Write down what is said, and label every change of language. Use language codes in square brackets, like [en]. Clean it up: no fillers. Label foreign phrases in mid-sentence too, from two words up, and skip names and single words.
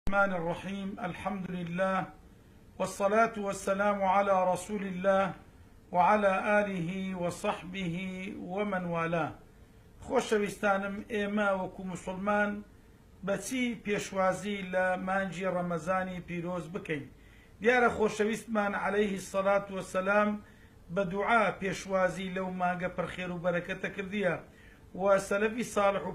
[ar] الرحمن الرحيم. الحمد لله والصلاة والسلام على رسول الله وعلى آله وصحبه ومن والاه. [ckb] خۆشەویستانم، ئێمە وەکو مسلمان بەچی پێشوازی لە مانجی ڕەمەزانی پیرۆز بکەین؟ دیارە خۆشەویستمان [ar] عەلەیهی السەڵات وەسەلام [ckb] بە دوعا پێشوازی لەو مانگە پڕخێر و بەرەکەتە کردیە و سەلەفی ساڵح و